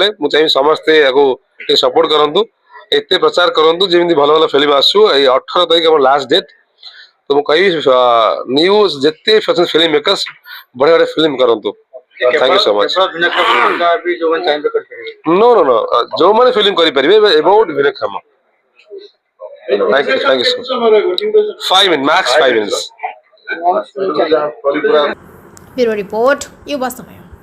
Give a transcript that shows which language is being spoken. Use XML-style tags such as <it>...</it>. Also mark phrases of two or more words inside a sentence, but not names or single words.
<or>ମୁଁ ଚାହିଁବି ସମସ୍ତେ ୟାକୁ ଟିକେ ସପୋର୍ଟ କରନ୍ତୁ, ଏତେ ପ୍ରଚାର କରନ୍ତୁ ଯେମିତି ଭଲ ଭଲ ଫିଲ୍ମ ଆସୁ। ଏଇ 18 ତାରିଖ ଆମର</or> <en>last date.</en> <or>ତ ମୁଁ କହିବି ନ୍ୟୁଜ ଯେତେ</or> <en>film makers</en> <or>ବଢିଆ ବଢିଆ ଫିଲ୍ମ କରନ୍ତୁ।</or> <en>thank you so much. no no no</en> <or>ଯୋଉମାନେ ଫିଲ୍ମ କରିପାରିବେ ଏବାଉଟ୍ ଭିନ୍ନକ୍ଷମ।</or> <en>Thank you so much. 5 minutes, max 5 minutes.</en> <or>ବ୍ୟୁରୋ ରିପୋର୍ଟ, ୟୁବା ସମୟ।</or>